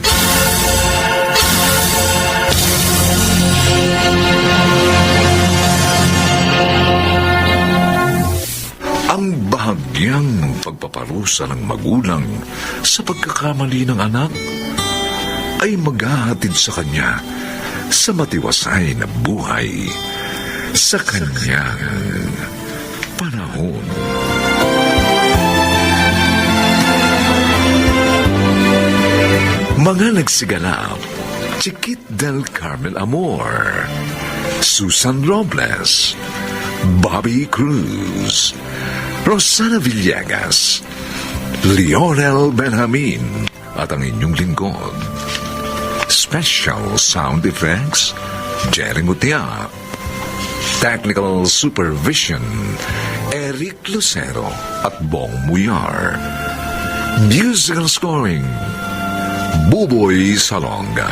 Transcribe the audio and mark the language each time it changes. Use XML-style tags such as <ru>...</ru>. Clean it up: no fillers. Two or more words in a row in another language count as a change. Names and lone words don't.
<tl>Ang bahagyang pagpaparusa ng magulang sa pagkakamali ng anak ay maghahatid sa kanya sa matiwasay na buhay sa kanyang panahon. Mga nagsigalap, Chiquit del Carmen Amor, Susan Robles, Bobby Cruz, Rosana Villegas, Lionel Benjamin, at ang inyong lingkod.</tl> <en>Special sound effects, Jerry Mutia. Technical supervision, Eric Lucero at Bong Muyar. Musical scoring, Buboy Salonga.</en>